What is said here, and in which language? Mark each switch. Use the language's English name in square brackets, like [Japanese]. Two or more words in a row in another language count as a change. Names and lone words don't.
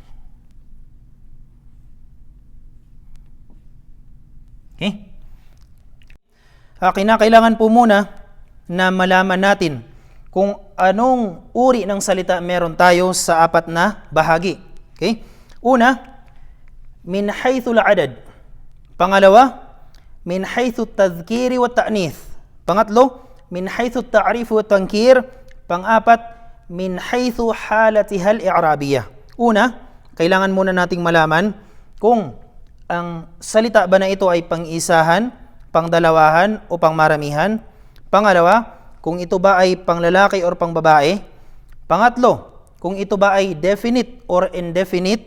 [Filipino] Okay? Kinakailangan po muna na malaman natin kung anong uri ng salita meron tayo sa apat na bahagi. Okay? Una, [Arabic] من حيث العدد. Pangalawa, من حيث التذكير والتأنيث. Pangatlo, من حيث التعريف والتنكير. [Filipino] Pang-apat, [Arabic] من حيث حالتها الإعرابية. [Filipino] Una, kailangan muna nating malaman kung ang salita ba na ito ay pang-isahan, pangdalawahan o pangmaramihan. Pangalawa, kung ito ba ay panglalaki or pangbabae. Pangatlo, kung ito ba ay [English] definite or indefinite.